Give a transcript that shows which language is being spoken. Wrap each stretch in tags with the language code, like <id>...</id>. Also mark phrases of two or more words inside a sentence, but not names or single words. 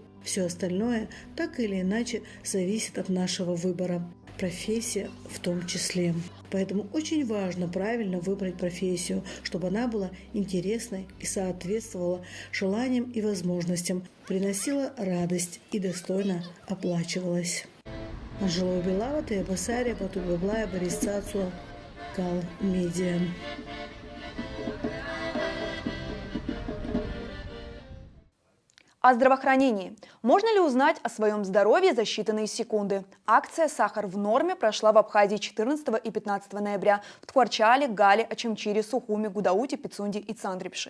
<ru>Все остальное так или иначе зависит от нашего выбора. Профессия в том числе. Поэтому очень важно правильно выбрать профессию, чтобы она была интересной и соответствовала желаниям и возможностям, приносила радость и достойно оплачивалась. Анжела Белава, Тея Басария, Бату Баблая, Борис Цацуа, Гал Медиа. О здравоохранении. Можно ли узнать о своем здоровье за считанные секунды? Акция «Сахар в норме» прошла в Абхазии 14 и 15 ноября в Ткварчале, Гале, Ачамчире, Сухуми, Гудауте, Пицунде и Цандрипше.</ru>